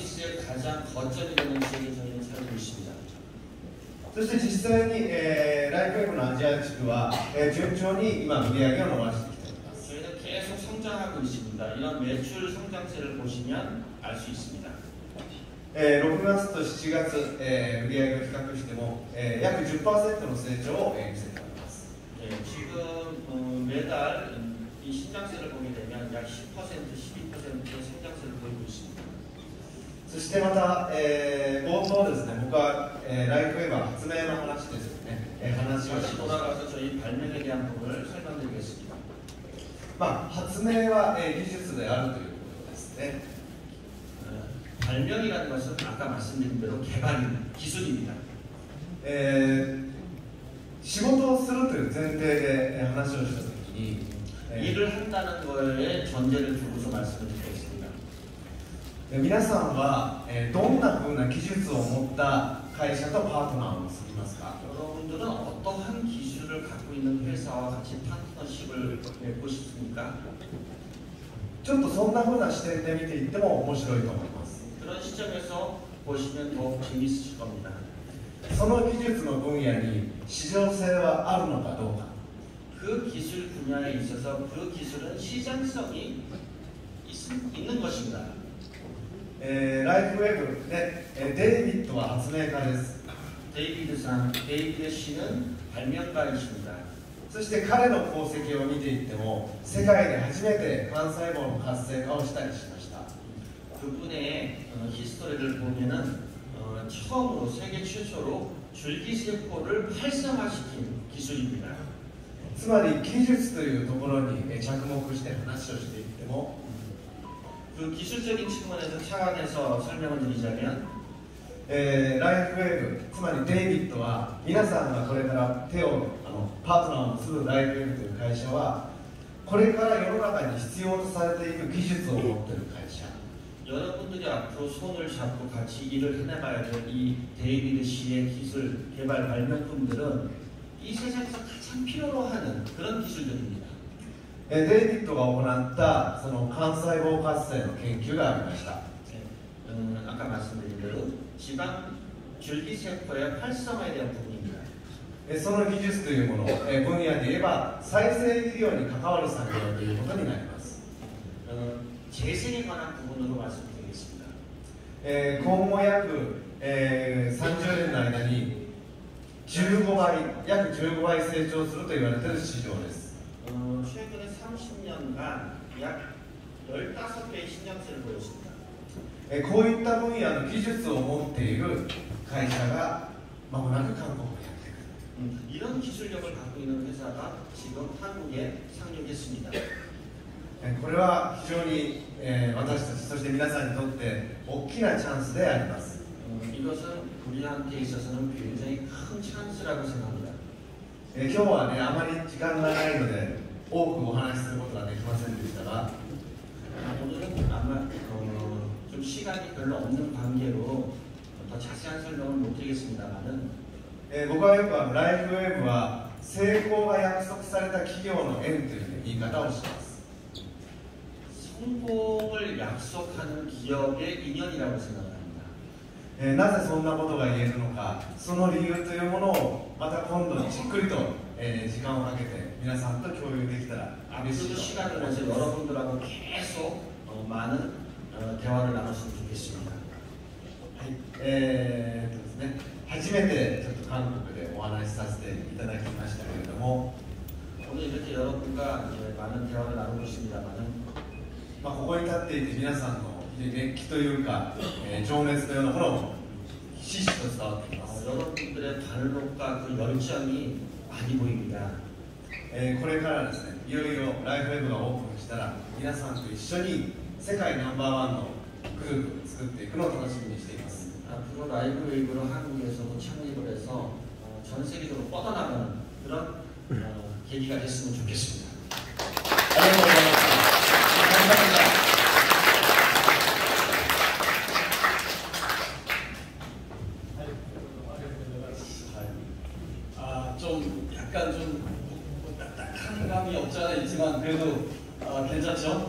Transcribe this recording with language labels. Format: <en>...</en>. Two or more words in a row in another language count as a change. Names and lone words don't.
<ko>비즈니스의 가장 거점이 되는 지역에 저희는 살고 있습니다.</ko> <ja>そして実際に、ライフウェブのアジア地区は、順調に今売り上げを伸ばしてきています。</ja> <ko>저희는 계속 성장하고 있습니다. 이런 매출 성장세를 보시면 알 수 있습니다.</ko> <ja>6 月と7月、売り上げを比較しても、約 10% の成長を、見せています。</ja> <ko>네, 지금 매달 이 신장세를 보게 되면 약 10%, 12%의 성장세를 보이고 있습니다.</ko> <ja>そしてまた、冒頭ですね、僕は、ライフウェブは発明の話ですよね、話をし</ja> <ko>다시</ko> <ja>ました。</ja> <ko>돌아가서 저희 발명에 대한 부분을 설명드리겠습니다.</ko> <ja>発明は、技術であるということですね。</ja> <ko>발명이라는 것은 아까 말씀드린 대로 개발입니다. 기술입니다.</ko> <ja>仕事をするという前提で話をしたときに、</ja> <ko>일을 한다는 거에 전제를 두고서 말씀을 드리겠습니다.</ko> <ja>皆さんは、どんなふうな技術を持った会社とパートナーを結びますか？</ja> <ko>여러분들은 어떠한 기술을 갖고 있는 회사와 같이 파트너십을 맺고 싶습니까?</ko> <ja>ちょっとそんなふうな視点で見ていっても面白いと思います。</ja> <ko>그런 시점에서 보시면 더욱 재미있으실 겁니다.</ko> <ja>その技術の分野に市場性はあるのかどうか。</ja> <ko>그 기술 분야에 있어서 그 기술은 시장성이 있는 것입니다.</ko> <ja>ライフウェブで、デイビッドは発明家です。</ja> <ko>데이비드 씨는 발명가이십니다.</ko> <ja>そして彼の功績を見ていっても世界で初めて幹細胞の活性化をしたりしました。</ja> <ko>그분의 히스토리를 보면은 처음으로 세계 최초로 줄기세포를 활성화시킨 기술입니다.</ko> <ja>つまり技術というところに着目して話をしていっても</ja> <ko>그 기술적인 측면에서 차원에서 설명을 드리자면</ko> <ja>ライフウェブ、つまりデイビッドは皆さんがこれからパートナーを結ぶライフウェブという会社はこれから世の中に必要とされていく技術を持っている会社</ja> <ko>여러분들이 앞으로 손을 잡고 같이 일을 해나가야 될 이 데이비드 씨의 기술 개발 발명품들은 이 세상에서 가장 필요로 하는 그런 기술들입니다.</ko> <ja>デイビッドが行ったその幹細胞活性の研究がありました。</ja> <ko>아까 말씀드린 대로 지방 줄기세포의 활성화에 대한 부분입니다.</ko> <ja>その技術というもの、分野で言えば再生医療に関わる産業ということになります。</ja> <ko>재생에 관한 부분으로 말씀드리겠습니다.</ko> <ja>今後約、30年の間に約15倍成長すると言われている市場です。</ja> <ko>최근에 30년간 약 15배의 신장세를 보였습니다.</ko> <ja>こういった分野の技術を持っている会社がまもなく韓国にやってくる。</ja> <ko>이런 기술력을 갖고 있는 회사가 지금 한국에 상륙했습니다.</ko> <ja>これは非常に、私たちそして皆さんにとって大きなチャンスであります。</ja> <ko>이것은 우리한테 있어서는 굉장히 큰 찬스라고 생각합니다.</ko> <ja>今日はね、あまり時間がないので多くお話しすることができませんでしたが、</ja> <ko>오늘은 아마 좀 시간이 별로 없는 관계로 더 자세한 설명을 못 드리겠습니다만은</ko> <ja>僕はよくライフウェーブは成功が約束された企業の縁という、言い方をします。</ja> <ko>성공을 약속하는 기업의 인연이라고 생각합니다.</ko> <ja>なぜそんなことが言えるのか、その理由というものをまた今度じっくりと、時間をかけて皆さんと共有できたら嬉しい</ja> <ko>앞으로</ko> <ja>と</ja> <ko>시간을 내서 여러분들하고 계속 많은 대화를 나눴으면 좋겠습니다.</ko> <ja>ですね、初めてちょっと韓国でお話しさせていただきましたけれども、</ja> <ko>오늘 이렇게 여러분과 이제 많은 대화를 나누고 있습니다만은</ko> <ja>ここに立っていて皆さんの熱気というか、情熱というようなものもひしひしと伝わっています。</ja> <ko>여러분들의 발록과 그 열정이 많이 보입니다.</ko> <ja>これからですね、いよいよライフウェブがオープンしたら皆さんと一緒に世界ナンバーワンのグループを作っていくのを楽しみにしています。</ja> <ko>앞으로 라이브 웨이브로 한국에서도 창립을 해서 전 세계적으로 뻗어나가는 그런 계기가 됐으면 좋겠습니다.</ko> <ja>ありがとうございました。감사합니다.</ja> <ko>좀 약간 좀 딱딱한 감이 없지 않아 있지만 그래도 괜찮죠?</ko>